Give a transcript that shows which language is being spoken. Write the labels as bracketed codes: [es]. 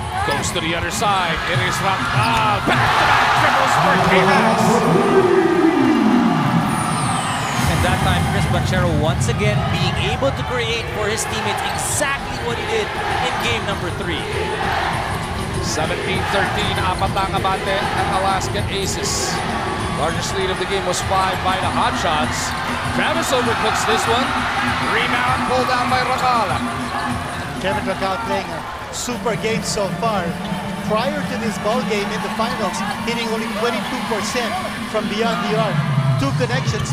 [en] Goes to the other side. It is Ramal. Back-to-back triples for K-Max. And that time, Chris Banchero once again being able to create for his teammates exactly what he did in game number 3. [tl] 17-13, apat ang abante ng Alaska Aces. [en] Largest lead of the game was 5 by the Hot Shots. Travis overcooks this one. Rebound pulled down by Racal. Kevin Racal playing a super game so far. Prior to this ball game in the finals, hitting only 22% from beyond the arc. 2 connections.